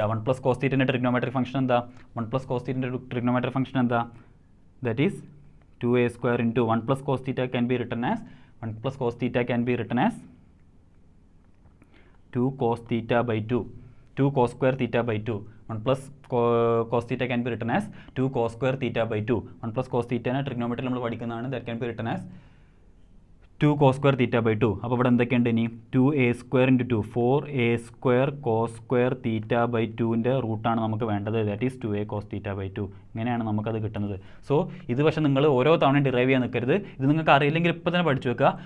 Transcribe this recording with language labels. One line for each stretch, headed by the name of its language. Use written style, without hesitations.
Malayalam: 1 + cos θ trigonometric function എന്താ? 1 + cos θ trigonometric function എന്താ?
English: That is 2a² × 1 + cos θ can be written as 1 + cos θ can be written as 2 cos θ/2. 2 cos² θ/2. 1 + cos θ can be written as 2 cos² θ/2.
Malayalam: 1 + cos θ trigonometry നമ്മൾ പഠിക്കുന്നതാണ്.
English: That can be written as 2 cos² θ/2.
Malayalam: അപ്പോൾ ഇവിടെ എന്തൊക്കെയുണ്ട് ഇനി? 2a² × 2 4a² cos² θ/2ൻ്റെ റൂട്ടാണ് നമുക്ക് വേണ്ടത്.
English: that is
Malayalam: 2a cos θ/2. ഇങ്ങനെയാണ് നമുക്കത് കിട്ടുന്നത്. സോ ഇത് പക്ഷേ നിങ്ങൾ ഓരോ തവണയും ഡിറൈവ് ചെയ്യാൻ നിൽക്കരുത്. ഇത് നിങ്ങൾക്ക് അറിയില്ലെങ്കിൽ ഇപ്പോൾ തന്നെ പഠിച്ചു വെക്കുക.